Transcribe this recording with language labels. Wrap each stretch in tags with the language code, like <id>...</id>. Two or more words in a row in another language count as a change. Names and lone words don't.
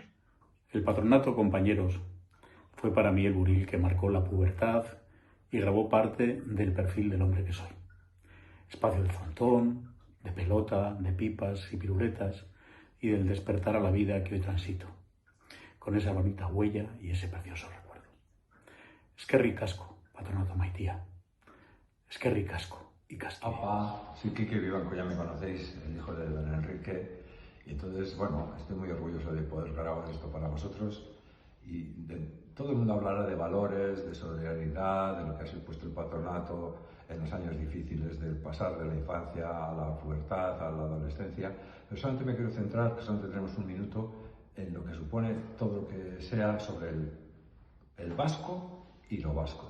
<es>El patronato, compañeros, fue para mí el buril que marcó la pubertad y grabó parte del perfil del hombre que soy. Espacio de frontón, de pelota, de pipas y piruletas, y del despertar a la vida que hoy transito, con esa bonita huella y ese precioso recuerdo.</es> <eu>Eskerrik asko, patronato Maitía. Eskerrik asko y Castilla.</eu> <es>Apa, soy Quique Vivanco, ya me conocéis, el hijo de don Enrique, y entonces, bueno, estoy muy orgulloso de poder grabar esto para vosotros, y todo el mundo hablará de valores, de solidaridad, de lo que ha supuesto el patronato en los años difíciles del pasar de la infancia a la pubertad, a la adolescencia, pero solamente me quiero centrar, que solo tendremos un minuto, en lo que supone todo lo que sea sobre el vasco y lo vasco.</es>